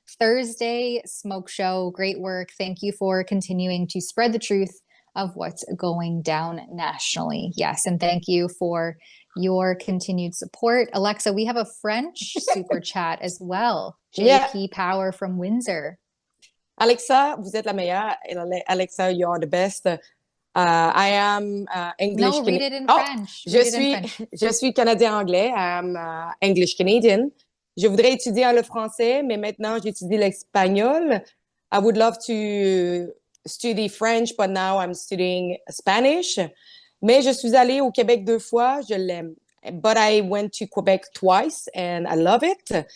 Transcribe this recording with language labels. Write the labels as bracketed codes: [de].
[en] Thursday Smoke Show, great work. Thank you for continuing to spread the truth of what's going down nationally. Yes, and thank you for your continued support. Alexa, we have a French super chat as well. JP Power from Windsor. [fr] Alexa, vous êtes la meilleure. [en] Alexa, you are the best. I am English. No, read it in French. [fr] Je suis Canadien-Anglais. [en] I am English-Canadian. [fr] Je voudrais étudier le français, mais maintenant j'étudie l'espagnol. [en] I would love to study French, but now I'm studying Spanish. [fr] Mais je suis allée au Québec 2 fois, je l'aime. [en] But I went to Quebec twice and I love it.